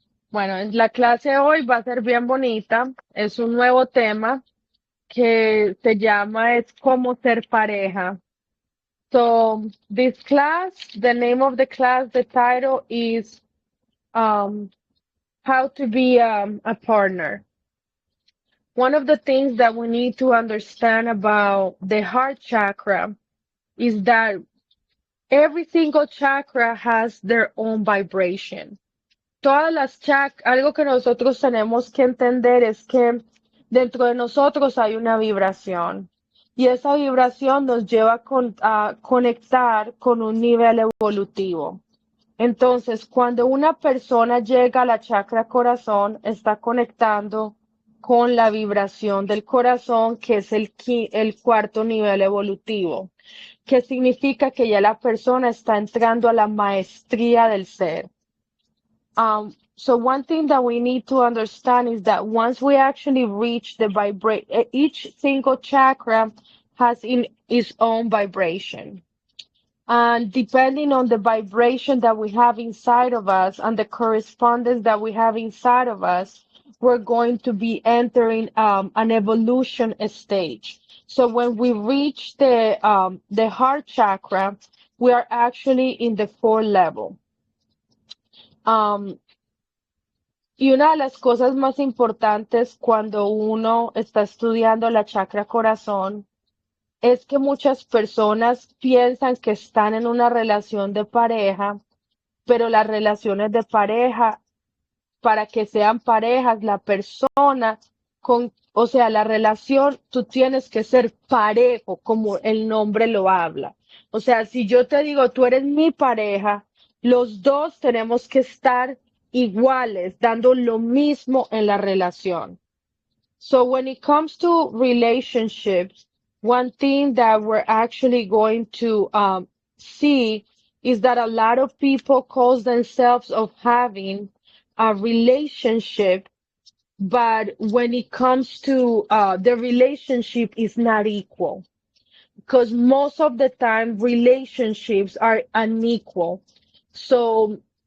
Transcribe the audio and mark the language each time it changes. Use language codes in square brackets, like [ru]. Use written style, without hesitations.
[es] Bueno, la clase hoy va a ser bien bonita. Es un nuevo tema que se llama es cómo ser pareja. [en] So this class, the name of the class, the title is um, how to be a partner. One of the things that we need to understand about the heart chakra is that every single chakra has their own vibration. [es] Todas las algo que nosotros tenemos que entender es que dentro de nosotros hay una vibración y esa vibración nos lleva a conectar con un nivel evolutivo. Entonces, cuando una persona llega a la chakra corazón, está conectando con la vibración del corazón, que es el cuarto nivel evolutivo, que significa que ya la persona está entrando a la maestría del ser. [en] So one thing that we need to understand is that once we actually reach the each single chakra has in its own vibration. And depending on the vibration that we have inside of us and the correspondence that we have inside of us, we're going to be entering an evolution stage. So when we reach the heart chakra, we are actually in the fourth level. [es] Um, Y una de las cosas más importantes cuando uno está estudiando la chakra corazón es que muchas personas piensan que están en una relación de pareja, pero las relaciones de pareja, para que sean parejas, la persona o sea, la relación, tú tienes que ser parejo, como el nombre lo habla. O sea, si yo te digo, tú eres mi pareja, los dos tenemos que estar iguales, dando lo mismo en la relación. [en] So when it comes to relationships, one thing that we're actually going to see is that a lot of people cause themselves of having a relationship, but when it comes to the relationship is not equal because most of the time relationships are unequal. So